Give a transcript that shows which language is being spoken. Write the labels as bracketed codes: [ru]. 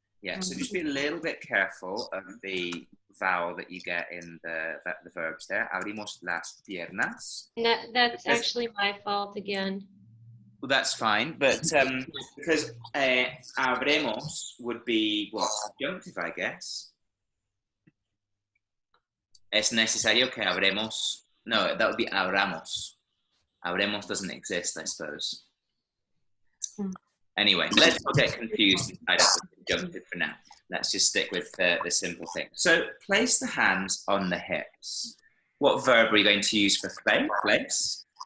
[en] Yeah, so just be a little bit careful of the vowel that you get in the verbs there. [es] Abrimos las piernas. [en] That's actually my fault again. Well, that's fine, but because abremos would be what? Subjunctive, I guess. [es] Es necesario que abremos. [en] No, that would be abramos. Abremos doesn't exist, I suppose. Anyway, let's not get confused and tied up with subjunctive for now. Let's just stick with the simple thing. So place the hands on the hips. What verb are we going to use for place?